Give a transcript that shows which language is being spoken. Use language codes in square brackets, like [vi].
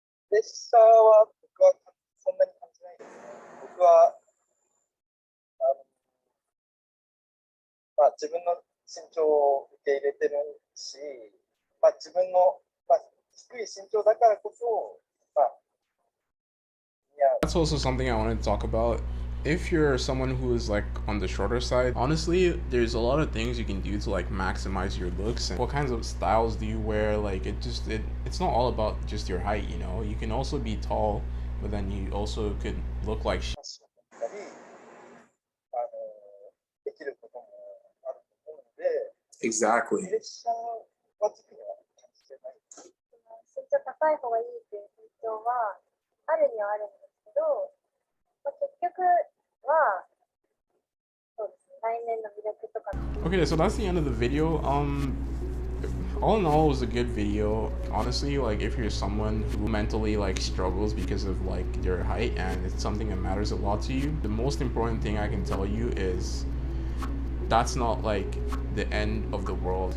[ja] プレッシャーは僕はそんなに感じないですね。僕は自分の身長を受け入れてるし、自分の、低い身長だからこそ、まあ、似合う。 [en] That's also something I want to talk about. If you're someone who is like on the shorter side, honestly, there's a lot of things you can do to like maximize your looks and what kinds of styles do you wear. Like it's not all about just your height, you know. You can also be tall, but then you also could look like [ja] ファッションだったり、できることもあると思うので、 [en] exactly. [ja] プレッシャーは特には感じてない。身長高い方がいいっていう風潮はあるにはあるんですけど、まあ、結局はそうですね、内面の魅力とか。 [en] Okay, so that's the end of the video. All in all, it was a good video. Honestly, like if you're someone who mentally like struggles because of like your height and it's something that matters a lot to you, the most important thing I can tell you is that's not like the end of the world.